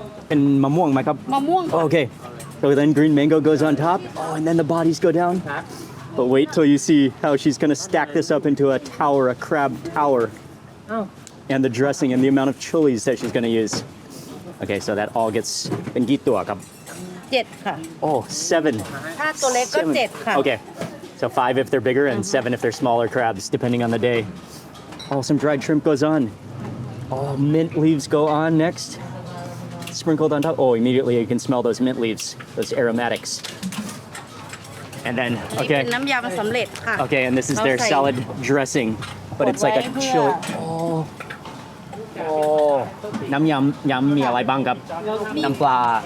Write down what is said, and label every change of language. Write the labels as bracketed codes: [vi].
[en] And mamuang, my cup. Mamuang. Okay. So then green mango goes on top. Oh, and then the bodies go down. But wait till you see how she's gonna stack this up into a tower, a crab tower. Oh. And the dressing and the amount of chilies that she's gonna use. Okay, so that all gets [th] เป็นกี่ตัวครับ 7 ค่ะ [en] Oh, 7. [th] ถ้าตัวเล็กก็ 7 ค่ะ [en] Okay. So 5 if they're bigger and 7 if they're smaller crabs, depending on the day. Oh, some dried shrimp goes on. Oh, mint leaves go on next. Sprinkled on top. Oh, immediately you can smell those mint leaves, those aromatics. And then, [th] นี่เป็ [en] okay. [th] นน้ำยำสำเร็จค่ะ [en] Okay, and this is their [th] เราใส่ [en] salad dressing, but it's like a chili. [th] Oh, น้ำยำมีอะไรบ้างครับ น้ำปลา